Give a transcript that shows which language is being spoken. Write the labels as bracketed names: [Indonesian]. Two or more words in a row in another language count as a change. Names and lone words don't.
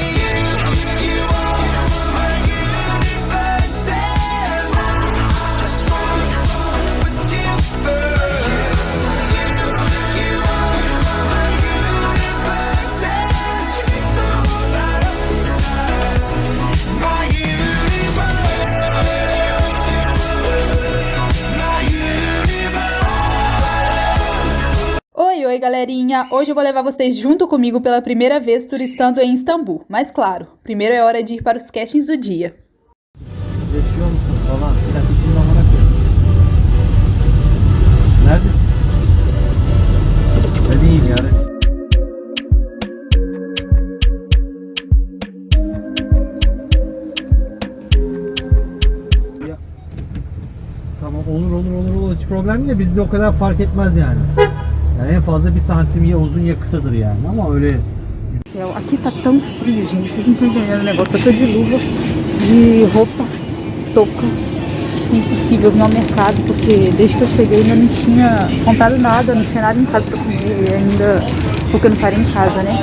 [English] You are my universe, and I just want to put you first. You are my universe, and you know that I'm inside my universe, my universe. [Portuguese] Oi, galerinha! Hoje eu vou levar vocês junto comigo pela primeira vez turistando em Istambul. Mas claro, primeiro é hora de ir para os castings do dia. [Turkish] Yaşıyor musun falan? Kardeşinin amına koymuş. Neredesin? Ben iyiyim yani. Tamam olur hiç problem değil de bizde o kadar fark etmez yani. Yani en fazla 1 santim ya uzun ya kısadır yani ama öyle. [Portuguese] Aqui tá tão frio, gente. Vocês não estão entendendo o negócio. Eu tô de luva, de roupa, touca. Impossível ir ao mercado, porque desde que eu cheguei ainda não tinha comprado nada, não tinha nada em casa pra comer ainda, porque eu não parei em casa, né?